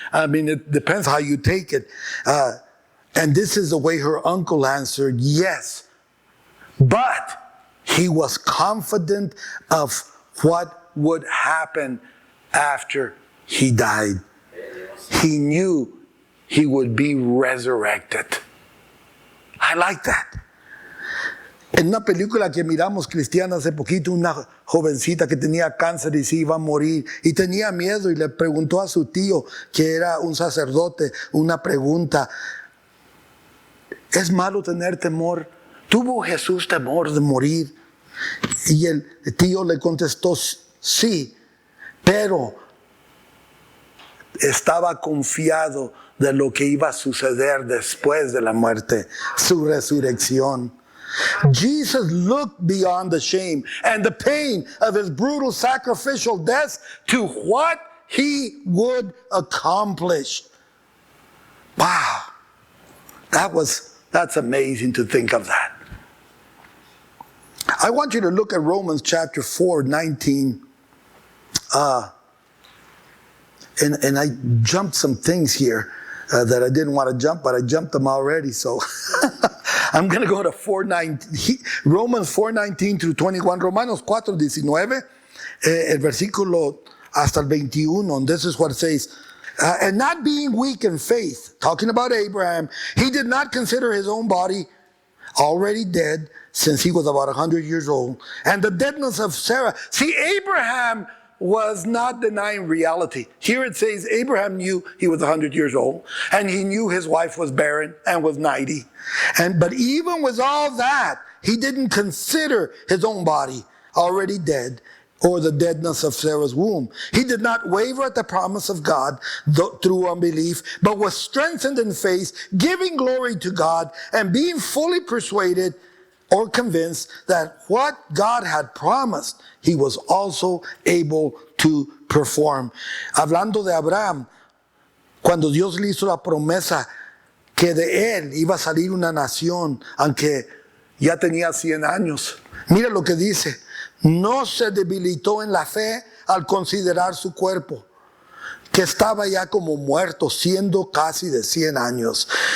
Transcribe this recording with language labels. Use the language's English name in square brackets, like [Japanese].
[English] I mean, it depends how you take it. And this is the way her uncle answered, yes. But he was confident of what would happen after he died. He knew he would be resurrected. I like that. [Spanish] En una película que miramos cristiana hace poquito, una jovencita que tenía cáncer y se iba a morir y tenía miedo y le preguntó a su tío, que era un sacerdote, una pregunta. ¿Es malo tener temor? ¿Tuvo Jesús temor de morir? Y el tío le contestó, sí, pero estaba confiado de lo que iba a suceder después de la muerte, su resurrección. [English] Jesus looked beyond the shame and the pain of his brutal sacrificial death to what he would accomplish. Wow. That's amazing to think of that. I want you to look at Romans chapter 4:19. And I jumped some things here that I didn't want to jump, but I jumped them already. So I'm going to go to Romans 4:19 through 21. [Spanish] Romanos 4:19, el versículo hasta el 21. [English] And this is what it says. And not being weak in faith, talking about Abraham, he did not consider his own body already dead, since he was about 100 years old, and the deadness of Sarah. See, Abraham was not denying reality. Here it says Abraham knew he was 100 years old, and he knew his wife was barren and was 90. But even with all that, he didn't consider his own body already dead, or the deadness of Sarah's womb. He did not waver at the promise of God through unbelief, but was strengthened in faith, giving glory to God, and being fully persuaded or convinced that what God had promised, he was also able to perform. [Spanish] Hablando de Abraham, cuando Dios le hizo la promesa que de él iba a salir una nación, aunque ya tenía 100 años. Mira lo que dice. No se debilitó en la fe al considerar su cuerpo, que estaba ya como muerto, siendo casi de 100 años.